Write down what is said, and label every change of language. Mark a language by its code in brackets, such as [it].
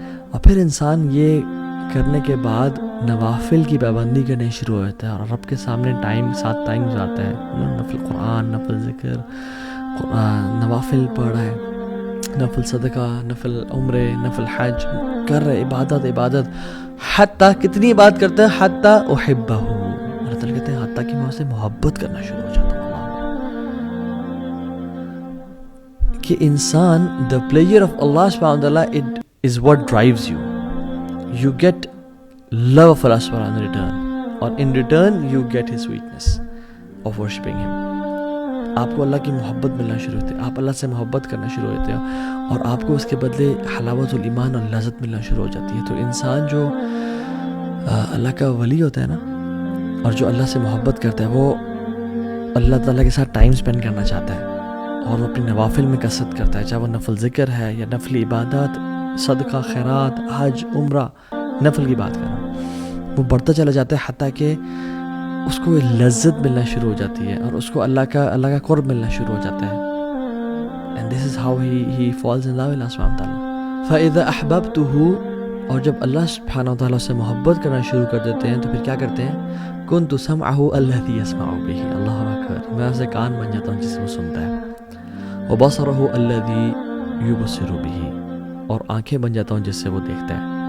[ur] اور پھر انسان یہ کرنے کے بعد نوافل کی پابندی کرنے شروع ہوتا ہے, اور رب کے سامنے ساتھ ٹائم گزارتا ہے, نفل قرآن, نفل ذکر, نوافل پڑھ رہا ہے, نفل صدقہ, نفل عمرے, نفل حج کر رہے, عبادت. حتیٰ کتنی عبادت کرتا ہے, حتیٰ احبہ, اللہ تعالیٰ کہتے ہیں حتیٰ کہ میں اسے محبت کرنا شروع ہو جاتا ہوں. کہ انسان [en] the pleasure of Allah subhanahu wa ta'ala, it is what drives you. You get love of Allah subhanahu wa ta'ala in return, اور in return you get his sweetness of worshipping him. [ur] آپ کو اللہ کی محبت ملنا شروع ہوتی ہے, آپ اللہ سے محبت کرنا شروع ہوتے ہیں, اور آپ کو اس کے بدلے حلاوت الایمان اور لذت ملنا شروع ہو جاتی ہے. تو انسان جو اللہ کا ولی ہوتا ہے نا, اور جو اللہ سے محبت کرتا ہے, وہ اللہ تعالیٰ کے ساتھ ٹائم اسپینڈ کرنا چاہتا ہے, اور وہ اپنی نوافل میں کثرت کرتا ہے, چاہے وہ نفل ذکر ہے یا نفل عبادات, صدقہ, خیرات, حج, عمرہ, نفل کی بات کر رہا ہوں. وہ بڑھتا چلا جاتا ہے حتیٰ کہ اس کو لذت ملنا شروع ہو جاتی ہے, اور اس کو اللہ کا قرب ملنا شروع ہو جاتا ہے. [en] and this is how he falls in love with Allah سبحانہ وتعالیٰ. [ar] فَإِذَا أَحْبَبْتُهُ, [ur] اور جب اللہ سبحانہ وتعالیٰ سے محبت کرنا شروع کر دیتے ہیں تو پھر کیا کرتے ہیں, [ar] كُنْتُ سَمْعَهُ الَّذِي يَسْمَعُ بِهِ. [ur] اللہ اکبر, میں اسے کان بن جاتا ہوں جس سے وہ سنتا ہے. [ar] وَبَصَرَهُ الَّذِي يُبْصِرُ بِهِ, [ur] اور آنکھیں بن جاتا ہوں جس سے وہ دیکھتا ہے.